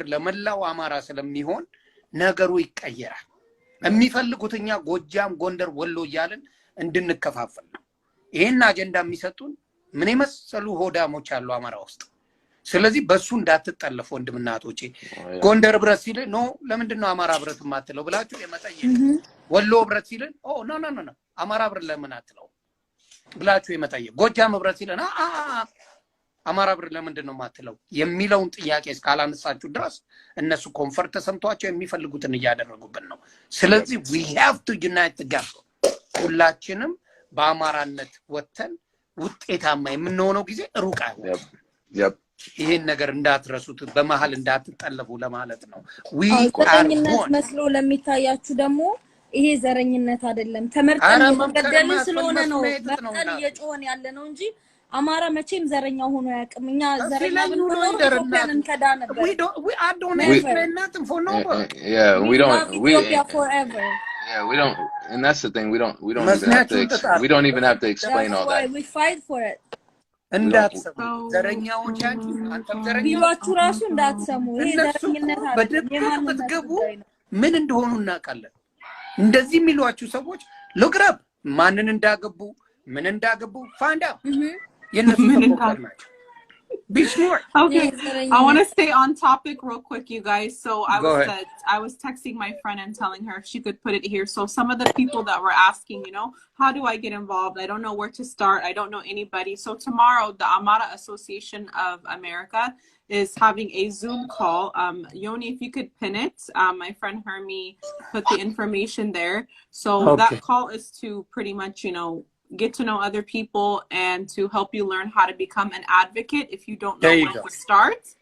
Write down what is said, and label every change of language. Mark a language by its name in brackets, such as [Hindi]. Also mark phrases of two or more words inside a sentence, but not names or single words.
[Amharic] ለመላው አማራ ስለሚሆን ነገሩ ይቀየራል የሚፈልጉትኛ ጎጃም ጎንደር ወሎ ይያልን እንድንከፋፈል ነው ይሄን አጀንዳ የሚሰጡን ምን የመሰሉ ሆዳሞች አሉ አማራ ውስጥ ስለዚህ በሱ እንዳትጠለፉ ወንድምናቶቼ ጎንደር ብረት ሲል ኖ ለምንድን ነው አማራ ብረት ማትለው ብላችሁ የመጠየቅ ወሎ ብረት ሲል ኖ አማራ ብረት ለምን አትለው ብላችሁ የመጠየቅ ጎጃም ብረት ሲል አማራ ብረት ለምንድን ነው ማትለው የሚለውን ጥያቄ እስካላነሳችሁ ድረስ እነሱ ኮንፈርት ተሰምቷቸው የሚፈልጉትን እያደረጉብን ነው ስለዚህ [English] we have to unite together [Amharic] ሁላችንም በአማራነት ወተን ውጤታማ የምንሆነው ጊዜ ሩቅ አይሆንም ይሄን ነገር እንዳትረሱት በመሃል እንዳትጠለፉ ለማለት ነው [English] we are one [Amharic] መስሎ ለሚታያችሁ ደግሞ ይሄ ዘረኝነት አይደለም ተመርጠን የተገደለ ስለሆነ ነው መርጠን እየጮህን ያለ ነው እንጂ አማራ መቼም ዘረኛ ሆኖ ያቅምኛ ዘረኛ ብንሆን ኢትዮጵያን ከዳ ነበር [English] we don't explain nothing for nobody we don't Ethiopia forever we don't and that's the thing we don't even have to explain all that we fight for it [Amharic] እንዳትሰሙ ዘረኛዎች አንተም ዘረኛ ቢሏችሁ ራሱ እንዳትሰሙ ይሄ ዘረኝነት አይደለም በትገቡ ምን እንደሆኑ እናውቃለን እንደዚህ የሚሏችሁ ሰዎች ለግረብ ማንን እንዳገቡ ምን እንዳገቡ [English] find out [Amharic] የነሱ ተቆጣጣሪ ናቸው [English] be smart okay I want to stay on topic real quick you guys so I was texting my friend and telling her if she could put it here so some of the people that were asking you know how do I get involved I don't know where to start I don't know anybody so tomorrow the Amara Association of America is having a Zoom call Yoni if you could pin it my friend Hermie put the information there so that call is to pretty much you know get to know other people and to help you learn how to become an advocate if you don't know where to start.